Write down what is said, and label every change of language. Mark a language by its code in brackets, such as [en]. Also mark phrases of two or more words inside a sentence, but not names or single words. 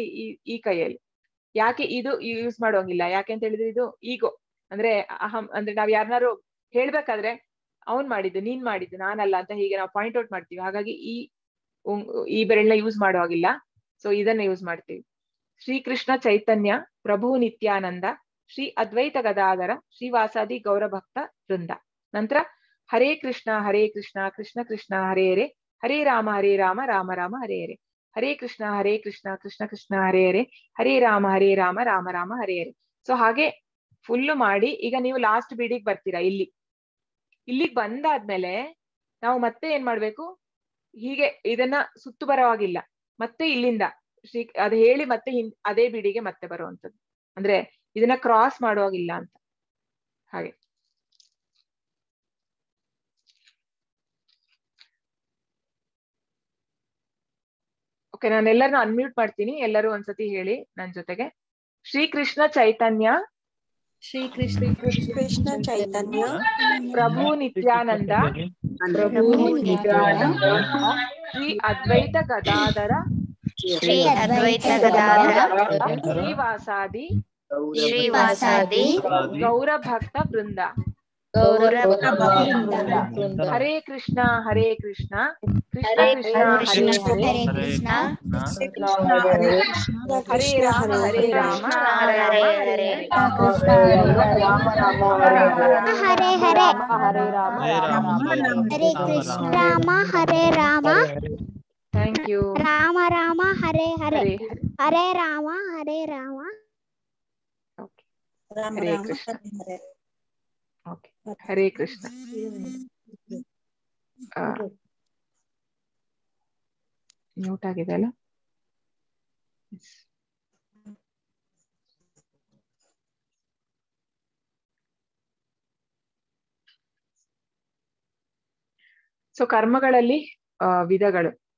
[kn] ಈ ಕೈಯಲ್ಲಿ. ಯಾಕೆ ಇದು ಯೂಸ್ ಮಾಡೋಂಗಿಲ್ಲ? ಯಾಕೆ ಅಂತ ಹೇಳಿದ್ರೆ ಇದು ಈಗೋ ಅಂದ್ರೆ ಅಹಂ. ಅಂದ್ರೆ ನಾವ್ ಯಾರನ್ನಾರು ಹೇಳ್ಬೇಕಾದ್ರೆ ಅವ್ನ್ ಮಾಡಿದ್ದು, ನೀನ್ ಮಾಡಿದ್ದು, ನಾನಲ್ಲ ಅಂತ ಹೀಗೆ ನಾವು [en] point out [kn] ಮಾಡ್ತೀವಿ. ಹಾಗಾಗಿ ಈ ಬೆರಳನ್ನ ಯೂಸ್ ಮಾಡುವಾಗಿಲ್ಲ. ಸೊ ಇದನ್ನ ಯೂಸ್ ಮಾಡ್ತೀವಿ. [sa] ಶ್ರೀಕೃಷ್ಣ ಚೈತನ್ಯ ಪ್ರಭು ನಿತ್ಯಾನಂದ ಶ್ರೀ ಅದ್ವೈತ ಗದಾಧರ ಶ್ರೀವಾಸಾದಿ ಗೌರಭಕ್ತ ವೃಂದ. ನಂತರ ಹರೇ ಕೃಷ್ಣ ಕೃಷ್ಣ ಕೃಷ್ಣ ಹರೇ ಹರೇ, ಹರೇ ರಾಮ ರಾಮ ರಾಮ ಹರೇ ಹರೇ, ಹರೇ ಕೃಷ್ಣ ಕೃಷ್ಣ ಕೃಷ್ಣ ಹರೇ ಹರೇ, ಹರೇ ರಾಮ ರಾಮ ರಾಮ ಹರೇ ಹರೇ. [kn] ಸೊ ಹಾಗೆ ಫುಲ್ಲು ಮಾಡಿ ಈಗ ನೀವು ಲಾಸ್ಟ್ ಬೀಡಿಗೆ ಬರ್ತೀರಾ. ಇಲ್ಲಿಗೆ ಬಂದಾದ್ಮೇಲೆ ನಾವು ಮತ್ತೆ ಏನ್ ಮಾಡ್ಬೇಕು? ಹೀಗೆ ಇದನ್ನ ಸುತ್ತು ಬರೋವಾಗಿಲ್ಲ, ಮತ್ತೆ ಇಲ್ಲಿಂದ ಅದು ಹೇಳಿ ಮತ್ತೆ ಅದೇ ಬಿಡಿಗೆ ಮತ್ತೆ ಬರುವಂತದ್ದು, ಅಂದ್ರೆ ಇದನ್ನ ಕ್ರಾಸ್ ಮಾಡುವಾಗಿಲ್ಲ ಅಂತ. ಹಾಗೆ ಓಕೆ, ನಾನು ಎಲ್ಲರನ್ನೂ ಅನ್ಮ್ಯೂಟ್ ಮಾಡ್ತೀನಿ, ಎಲ್ಲರೂ ಒಂದ್ಸತಿ ಹೇಳಿ ನನ್ ಜೊತೆಗೆ. [sa] ಶ್ರೀಕೃಷ್ಣ ಚೈತನ್ಯ ಶ್ರೀ ಕೃಷ್ಣ ಚೈತನ್ಯ ಪ್ರಭು ನಿತ್ಯಾನಂದ ಶ್ರೀ ಅದ್ವೈತ ಗದಾಧರ ಶ್ರೀವಾಸಾದಿ ಗೌರ ಭಕ್ತ ವೃಂದ. ಹರೇ ಕೃಷ್ಣ ಕೃಷ್ಣ ಕೃಷ್ಣ ಹರೇ ಹರೇ, ಹರೇ ರಾಮ ರಾಮ ರಾಮ ಹರೇ ರಾಮ ಹರೇ ರಾಮ [en] thank you. [sa] ರಾಮ ರಾಮ ಹರೇ ಹರೇ ಹರೇ ರಾಮ ಹರೇ ರಾಮ. ಹರೇ ಕೃಷ್ಣ. ಓಕೆ, ಹರೇ ಕೃಷ್ಣ. [kn] ಮ್ಯೂಟ್ ಆಗಿದೆ ಅಲ್ಲ? ಸೊ ಕರ್ಮಗಳಲ್ಲಿ ವಿಧಗಳು.